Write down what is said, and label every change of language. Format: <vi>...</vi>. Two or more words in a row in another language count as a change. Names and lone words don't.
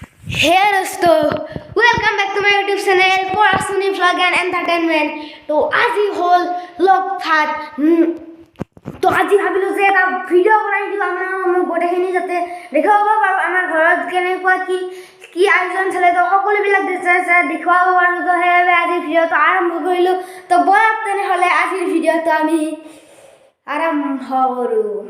<hi>Hey दोस्तों,</hi> <en>welcome back to my YouTube channel for Asuni Vlog and Entertainment.</en> <hi>तो आज ही हॉल लॉग था तो</hi> <as>আজি ভাবিলো যে এটা ভিডিও বনাই দিও আমাৰ গোটেইখিনি যাতে দেখাব পাৰো আমাৰ ঘৰত কেনেকুৱা কি আয়োজন চলে তো সকলোবিলাক দেখুৱাব পাৰো তো সেইবাবে আজি ভিডিওটো আৰম্ভ কৰিলো তো বলক তেনেহ'লে আজিৰ ভিডিওটো আমি আৰম্ভ কৰো</as>